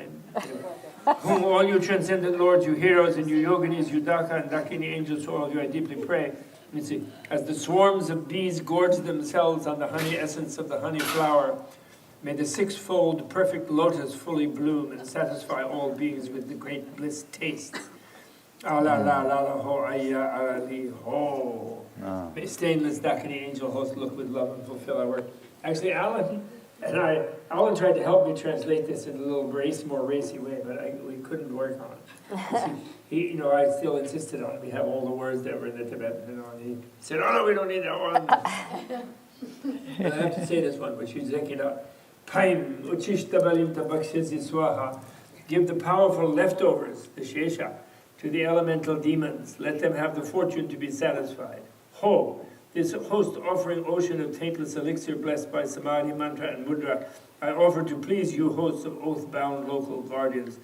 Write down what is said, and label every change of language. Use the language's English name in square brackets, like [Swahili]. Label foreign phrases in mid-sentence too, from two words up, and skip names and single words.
[English] Whom all you transcendent lords, you heroes and you yoginis, you daka and dakini angels, to all of you I deeply pray. Let me see. As the swarms of bees gorge themselves on the honey essence of the honey flower, may the sixfold perfect lotus fully bloom and satisfy all beings with the great bliss taste. Ala la la la ho ayya ala li ho. May stainless Dakini angel host look with love and fulfill our work. Actually, Alan tried to help me translate this in a little more racy way, but we couldn't work on it. See, I still insisted on it. We have all the words that were in the Tibetan, and he said, "Oh no, we don't need that one." And I have to say this one, which is Zekida. [Sanskrit] Paim uchishtabalim tabakshezi swaha. [English] Give the powerful leftovers, the shesha, to the elemental demons. Let them have the fortune to be satisfied. Ho, this host offering ocean of taintless elixir blessed by samadhi, mantra, and mudra, I offer to please you, hosts of oath-bound local guardians.